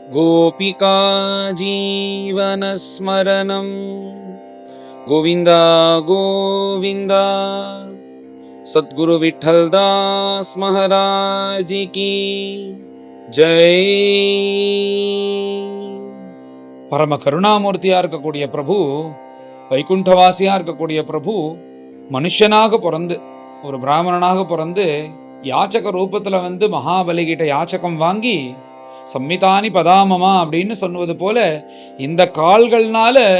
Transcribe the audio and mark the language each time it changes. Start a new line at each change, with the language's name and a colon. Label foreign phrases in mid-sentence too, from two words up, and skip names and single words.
Sanskrit: गोपिका जीवनस्मरणं गोविन्द गोविन्द।
Hindi: सद्गुरु विठ्ठलदास महाराज की जय।
Tamil: பரம கருணாமூர்த்தியா இருக்கக்கூடிய பிரபு, வைகுண்டவாசியா இருக்கக்கூடிய பிரபு மனுஷனாக பிறந்து ஒரு பிராமணனாக பிறந்து யாச்சக ரூபத்துல மகாபலி கிட்ட யாச்சகம் வாங்கி சம்மிதானி பதாமமா அப்படின்னு சொன்னது போல இந்த கால்கள்னால